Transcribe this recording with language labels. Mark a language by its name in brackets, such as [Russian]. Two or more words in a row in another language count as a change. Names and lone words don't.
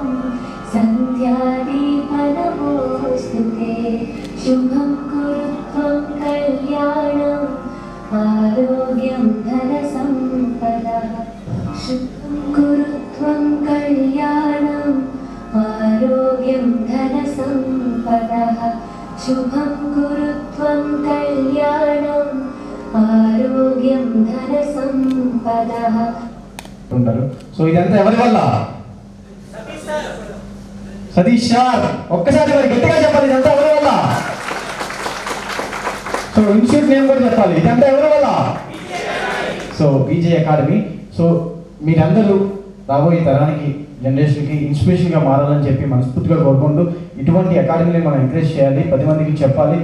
[Sanskrit] सन्ध्यादीप नमोस्तुते शुभं कुरु त्वं कल्याणम् आरोग्यं धनसम्पदः शुभं कुरु त्वं कल्याणम् आरोग्यं धनसम्पदः शुभं कुरु त्वं कल्याणम् आरोग्यं धनसम्पदः [Telugu] ఉంటారు. సో ఇదంతా ఎవరి వల్ల? సతీష్ సార్ ఒక్కసారి మరి గట్టిగా చెప్పాలి, ఇదంతా ఎవరి వల్ల? సో [English] institute name [Telugu] కూడా చెప్పాలి, ఇదంతా ఎవరి వల్ల? సో బీజే అకాడమీ. సో మీరందరూ రాబోయే తరానికి జనరేషన్కి ఇన్స్పిరేషన్గా మారాలని చెప్పి మనస్ఫూర్తిగా కోరుకుంటూ ఇటువంటి అకాడమీని మనం ఎంకరేజ్ చేయాలి, 10 మందికి చెప్పాలి.